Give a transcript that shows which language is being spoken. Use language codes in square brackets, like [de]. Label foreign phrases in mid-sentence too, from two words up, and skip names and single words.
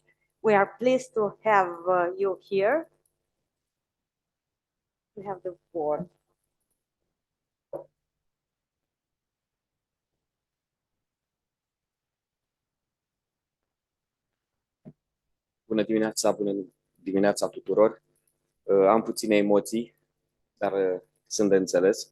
[en] We are pleased to have you here. We have the board. [ro] Bună dimineața tuturor. Am puține emoții, dar sunt de înțeles.